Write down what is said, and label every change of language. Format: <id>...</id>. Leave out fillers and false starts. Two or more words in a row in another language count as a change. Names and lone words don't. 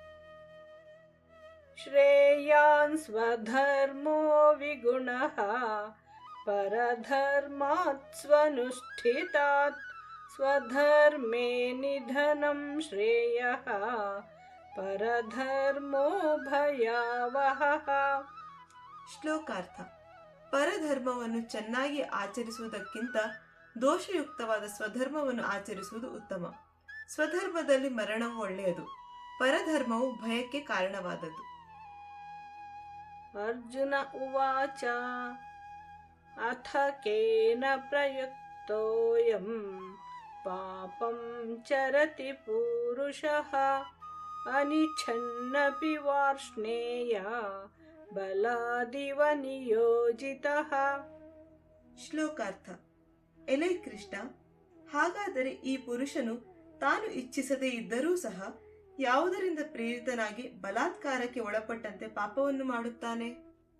<sa>ಶ್ರೇಯಾನ್ ಸ್ವಧರ್ಮೋ ವಿಗುಣಃ ಪರಧರ್ಮಾತ್ ಸ್ವನುಷ್ಠಿತಾತ್ ಸ್ವಧರ್ಮೇ ನಿಧನಂ ಶ್ರೇಯಃ ಪರಧರ್ಮೋ ಭಯಾವಹಃ.</sa> <kn>ಶ್ಲೋಕಾರ್ಥ. ಪರಧರ್ಮವನ್ನು ಚೆನ್ನಾಗಿ ಆಚರಿಸುವುದಕ್ಕಿಂತ ದೋಷಯುಕ್ತವಾದ ಸ್ವಧರ್ಮವನ್ನು ಆಚರಿಸುವುದು ಉತ್ತಮ. ಸ್ವಧರ್ಮದಲ್ಲಿ ಮರಣವು ಒಳ್ಳೆಯದು, ಪರಧರ್ಮವು ಭಯಕ್ಕೆ ಕಾರಣವಾದದ್ದು.</kn> <sa>ಅರ್ಜುನ ಉವಾಚ ಅಥ ಕೇನ ಪ್ರಯುಕ್ತೋಯಂ ಪಾಪಂ ಚರತಿ ಪೂರುಷಃ ಅನಿಚ್ಛನ್ನಪಿ ವಾರ್ಷ್ಣೇಯ ಬಲಾದಿವ ನಿಯೋಜಿತಃ.</sa> <kn>ಶ್ಲೋಕಾರ್ಥ. ಎಲೈ ಕೃಷ್ಣ, ಹಾಗಾದರೆ ಈ ಪುರುಷನು ತಾನು ಇಚ್ಛಿಸದೇ ಇದ್ದರೂ ಸಹ ಯಾವುದರಿಂದ ಪ್ರೇರಿತನಾಗಿ ಬಲಾತ್ಕಾರಕ್ಕೆ ಒಳಪಟ್ಟಂತೆ ಪಾಪವನ್ನು ಮಾಡುತ್ತಾನೆ?</kn>